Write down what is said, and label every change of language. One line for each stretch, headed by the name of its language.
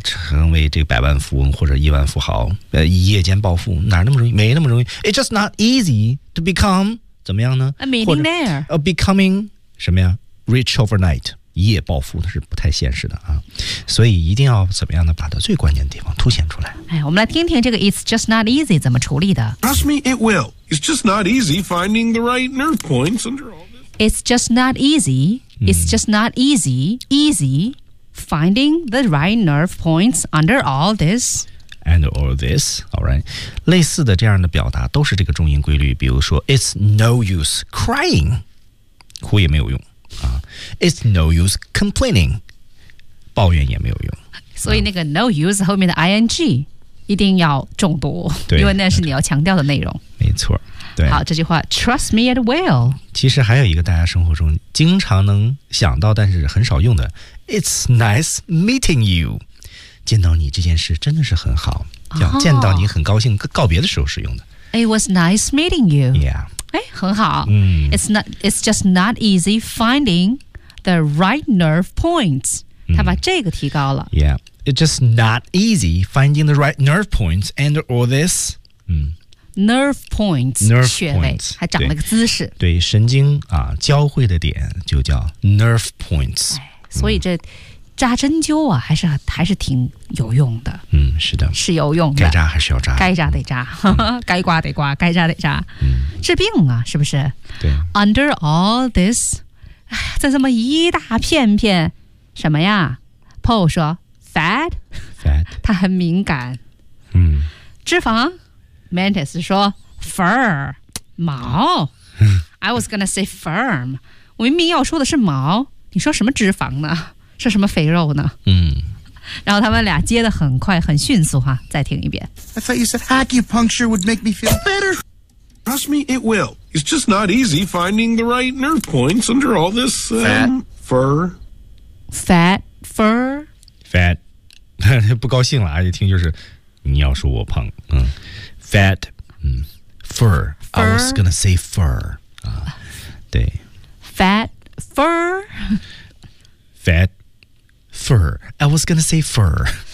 Chinese: 成为这个百万富翁或者亿万富豪，一夜间暴富哪那么容易？没那么容易。
English: It's just not easy to become
Chinese: 怎么样呢
English: ？A millionaire. A becoming
Chinese: 什么呀
English: ？Rich overnight.
Chinese: 一夜暴富那是不太现实的啊，所以一定要怎么样呢？把它最关键的地方凸显出来。哎，我们来听听这个
English: "It's just not easy"
Chinese: 怎么处理的。
English: Trust me, it will. It's just not easy finding the right nerve points under all this. It's just not easy. It's just not easy. Easy finding the right nerve points under all this. And all this, all right.
Chinese: 类似的这样的表达都是这个重音规律，比如说
English: "It's no use crying,"
Chinese: 哭也没有用。
English: It's no use complaining.
Chinese: 抱怨也没有用。所以那个 no use 后面的 ing 一定要重读，对，因为那是你要强调的内容。没错，对。好，这句话
English: trust me it will.
Chinese: 其实还有一个大家生活中经常能想到但是很少用的
English: It's nice meeting you.
Chinese: 见到你这件事真的是很好，要见到你很高兴，告别的时候是用的。
English: It was nice meeting you. Yeah.
Chinese: 哎，很好。嗯
English: ，It's not. It's just not easy finding the right nerve points.、
Chinese: 嗯、他把这个提高了。
English: Yeah, it's just not easy finding the right nerve points and all this. Nerve points, nerve
Chinese: 穴位
English: points,
Chinese: 还长了个姿势。对，神经啊，交汇的点就叫 nerve points、哎。所以这扎针灸啊，还是挺有用的。嗯，是的，是有用的。该扎还是要扎，该扎得扎，嗯、该刮得刮，该扎得扎。嗯。治病啊，是不是？对。 Under all this， 在这么一大片片什么呀 ？Paul 说 ，fat， 他很敏感。嗯。脂肪 ，Mantis 说 ，fur， 毛。
English: I was gonna say firm，
Chinese: 我明明要说的是毛，你说什么脂肪呢？是什么肥肉呢？嗯。然后他们俩接的很快，很迅速哈。再听一遍。
English: I thought you said acupuncture would make me feel better. Trust me, it will. It's just not easy finding the right nerve points under all this fur. Fat, fur. Fat.
Chinese: 不高兴了啊，一听就是你要说我胖。
English: Fat, fur. Fur. I was gonna say fur. 对。 Fat, fur. Fat fur. I was gonna say fur.